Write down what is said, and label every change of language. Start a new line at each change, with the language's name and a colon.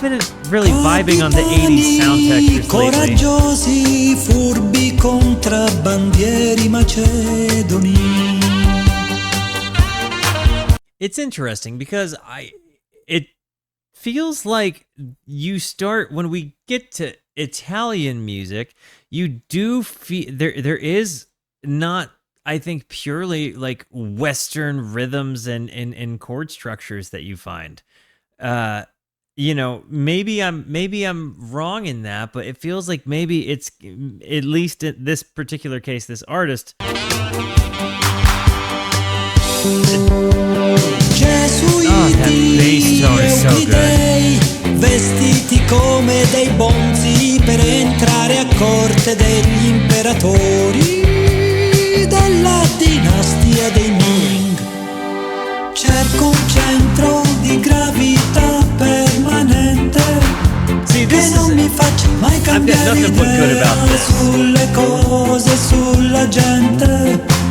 English: been really vibing on the 80s sound textures lately.
Italian: Coraggiosi, furbi contrabbandieri macedoni.
English: It's interesting because it feels like you start when we get to Italian music, you do feel there is not, I think, purely like Western rhythms and chord structures that you find. You know, maybe I'm wrong in that, but it feels like maybe it's, at least in this particular case, this artist.
Italian: Gesuiti
English: that bass tone is so good.
Italian: Vestiti come dei bonzi per entrare a corte degli imperatori della dinastia dei Ming. Cerco un centro di gravità permanente che non mi faccia mai cambiare idea sulle cose, sulla gente.